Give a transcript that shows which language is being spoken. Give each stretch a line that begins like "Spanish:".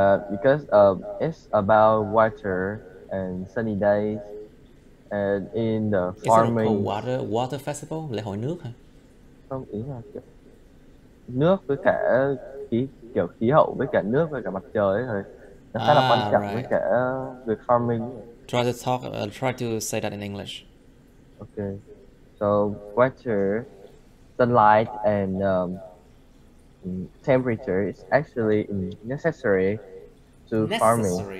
English: Because it's about water and sunny days. And in the farming, Is it a water festival?
Vietnamese: Lễ hội nước hả? Không, ý là kiểu nước với cả kiểu khí hậu với cả nước với cả mặt trời ấy rồi nó khá là quan trọng với cả việc farming.
English: Try to say that in English. Okay, so weather, sunlight, and temperature is actually necessary to farming.